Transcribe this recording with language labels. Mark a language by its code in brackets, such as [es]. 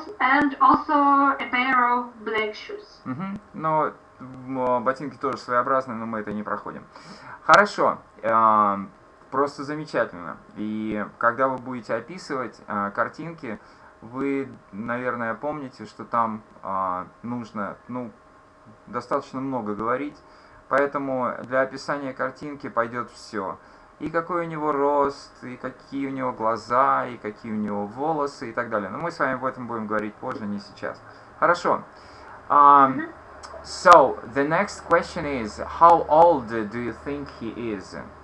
[en] And also a pair of black shoes. [ru] Но ботинки тоже своеобразные, но мы это не проходим. Хорошо. Просто замечательно. И когда вы будете описывать картинки, вы, наверное, помните, что там нужно, достаточно много говорить. Поэтому для описания картинки пойдет все. И какой у него рост, и какие у него глаза, и какие у него волосы, и так далее. Но мы с вами об этом будем говорить позже, не сейчас. Хорошо. [en] So, the next question is, how old do you think he is?